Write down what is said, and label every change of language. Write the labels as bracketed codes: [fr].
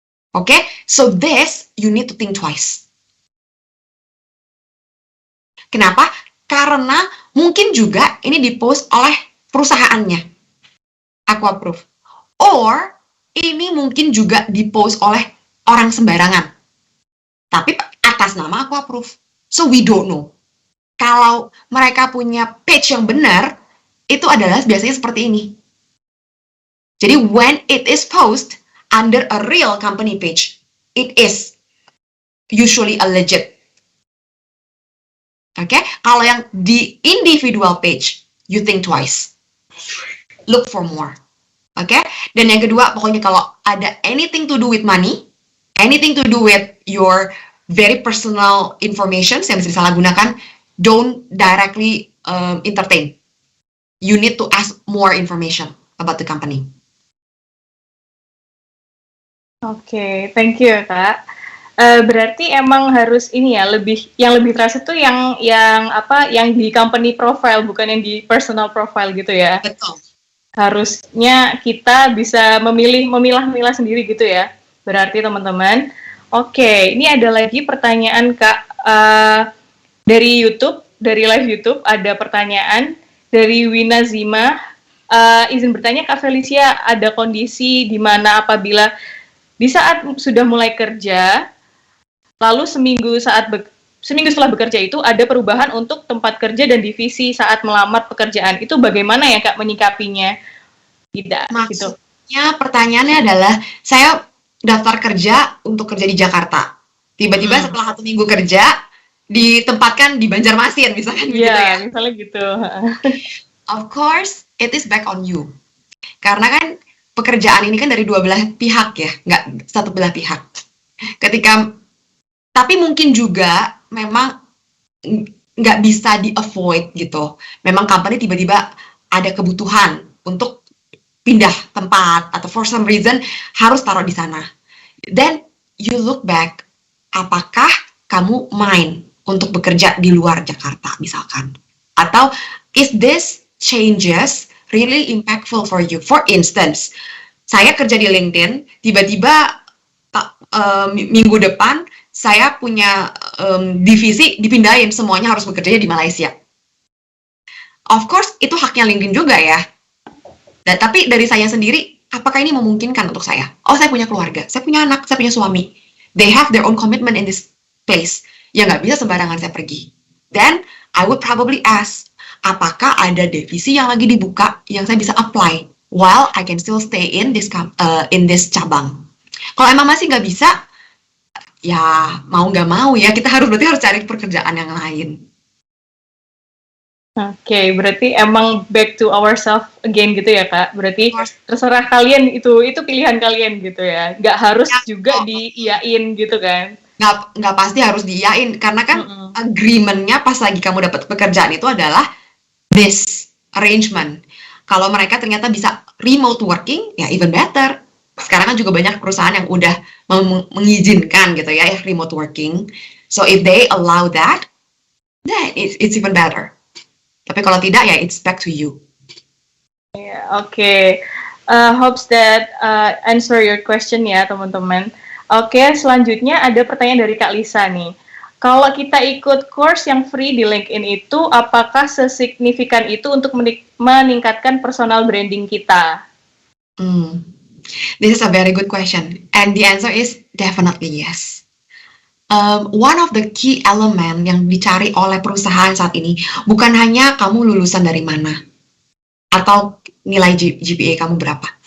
[en] Okay, so this you need to think twice. [id] Kenapa? Karena mungkin juga ini dipost oleh perusahaannya, Aquaproof. Or ini mungkin juga dipost oleh orang sembarangan, tapi atas nama Aquaproof. [en] So we don't know. [id] Kalau mereka punya page yang benar, itu adalah biasanya seperti ini. Jadi [en] when it is posted under a real company page, it is usually a legit [id] Oke, kalau yang di [en] individual page, you think twice. Look for more. [id] Oke, dan yang kedua, pokoknya kalau ada [en] anything to do with money, anything to do with your very personal information [id] yang bisa disalahgunakan, [en] don't directly entertain. You need to ask more information about the company. Oke, thank you Kak. [id] Berarti emang harus ini ya, yang lebih terasa tuh yang di company profile, bukan yang di personal profile gitu ya. Betul. Harusnya kita bisa memilah-milah sendiri gitu ya. Berarti teman-teman. Oke, ini ada lagi pertanyaan Kak dari YouTube, dari live YouTube ada pertanyaan dari Wina Zima. Izin bertanya Kak Felicia, ada kondisi di mana apabila di saat sudah mulai kerja, lalu seminggu setelah bekerja itu ada perubahan untuk tempat kerja dan divisi saat melamar pekerjaan. Itu bagaimana ya Kak menyikapinya? Tidak. Gitu. Maksudnya pertanyaannya adalah, saya daftar kerja untuk kerja di Jakarta. Tiba-tiba setelah 1 minggu kerja, ditempatkan di Banjarmasin misalkan gitu ya. Iya, misalnya gitu. [en] Of course, it is back on you. [id] Karena kan pekerjaan ini kan dari dua belah pihak ya, nggak satu belah pihak. Tapi mungkin juga memang nggak bisa di-avoid gitu. Memang company tiba-tiba ada kebutuhan untuk pindah tempat atau for some reason harus taruh di sana. [en] Then you look back, [id] apakah kamu mind untuk bekerja di luar Jakarta misalkan? [en] Atau is this changes really impactful for you? [id] For instance, saya kerja di LinkedIn, tiba-tiba minggu depan saya punya divisi dipindahin, semuanya harus bekerja di Malaysia. [en] Of course, [id] itu haknya LinkedIn juga ya. Tapi dari saya sendiri, apakah ini memungkinkan untuk saya? Oh, saya punya keluarga, saya punya anak, saya punya suami. [en] They have their own commitment in this place. [id] Ya nggak bisa sembarangan saya pergi. [en] Then, I would probably ask, [id] apakah ada divisi yang lagi dibuka yang saya bisa apply [en] while I can still stay in this cabang. [id] Kalau emang masih nggak bisa, ya mau nggak mau ya kita berarti harus cari pekerjaan yang lain. Oke, berarti emang back to ourselves again gitu ya Kak. Berarti terserah kalian, itu pilihan kalian gitu ya. Nggak harus juga diiyain gitu kan. Nggak pasti harus diiyain, karena kan agreement-nya pas lagi kamu dapat pekerjaan itu adalah [en] this arrangement. [id] Kalau mereka ternyata bisa remote working, ya [en] even better. [id] Sekarang kan juga banyak perusahaan yang udah mengizinkan gitu ya remote working. [en] So if they allow that, then it's even better. [id] Tapi kalau tidak, ya [en] it's back to you. Yeah, okay. Hopes that answer your question [id] ya teman-teman. Oke, selanjutnya ada pertanyaan dari Kak Lisa nih. Kalau kita ikut course yang free di LinkedIn itu, apakah sesignifikan itu untuk meningkatkan personal branding kita? [en] This is a very good question, and the answer is definitely yes. One of the key element [id] yang dicari oleh perusahaan saat ini bukan hanya kamu lulusan dari mana atau nilai GPA kamu berapa.